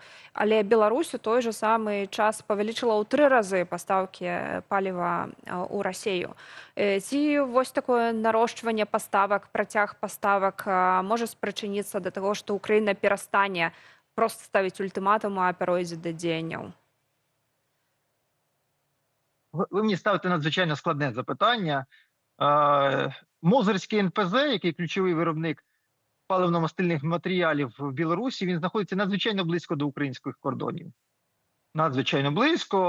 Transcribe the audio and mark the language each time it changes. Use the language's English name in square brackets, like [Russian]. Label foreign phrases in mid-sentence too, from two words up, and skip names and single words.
[Belarusian] Але Беларусь у той жа самы час павялічыла ў 3 разы пастаўкі паліва ў Расію. Ці вось такое нарошчванне паставак, працяг паставак можа спрычыніцца да таго, што Украіна перастане проста ставіць ультыматумы, а пяройдзе да дзеянняў? [Ukrainian] Ви мені ставите надзвичайно складне запитання. Мозирський НПЗ, який ключовий виробник паливно-мастильних матеріалів в Білорусі, він знаходиться надзвичайно близько до українських кордонів. надзвичайно близько.